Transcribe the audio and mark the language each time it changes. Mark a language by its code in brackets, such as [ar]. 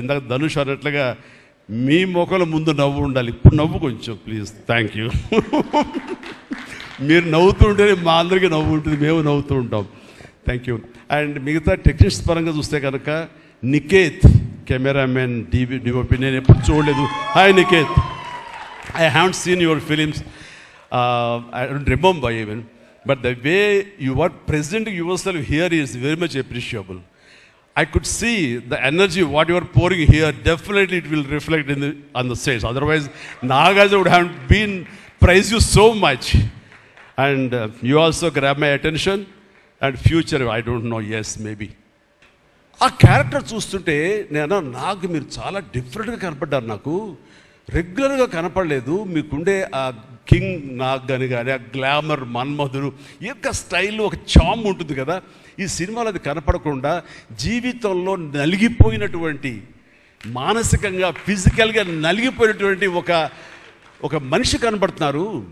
[te] ఇందాక ధనుష్ అన్నట్లుగా మీ మొక్కల ముందు నవ్వు ఉండాలి, ఇప్పుడు నవ్వు కొంచెం ప్లీజ్. Thank you. మీరు నవ్వుతూ ఉంటేనే మా అందరికీ నవ్వు ఉంటుంది, మేము నవ్వుతూ ఉంటాం. Thank you. అండ్ మిగతా టెక్నీషియన్స్ పరంగా చూస్తే కనుక నికేత్ కెమెరామెన్ డిఓపి నేను ఎప్పుడు చూడలేదు. [en] Hi Niket, I haven't seen your films. I don't remember even. But the way you are presenting yourself here is very much appreciable. I could see the energy, what you are pouring here, definitely it will reflect on the stage. Otherwise, Nagarjuna would have been praised you so much. And you also grab my attention. And future, I don't know, yes, maybe. [te] ఆ character చూస్తుంటే నేను నాకు మీరు చాలా డిఫరెంట్గా కనపడ్డారు, నాకు రెగ్యులర్గా కనపడలేదు. మీకుండే ఆ కింగ్ నాగ్ అని కానీ ఆ గ్లామర్ మన్మధుడు యొక్క స్టైల్లో ఒక చామ్ ఉంటుంది కదా, ఈ సినిమాలో అది కనపడకుండా జీవితంలో నలిగిపోయినటువంటి, మానసికంగా ఫిజికల్గా నలిగిపోయినటువంటి ఒక మనిషి కనపడుతున్నారు.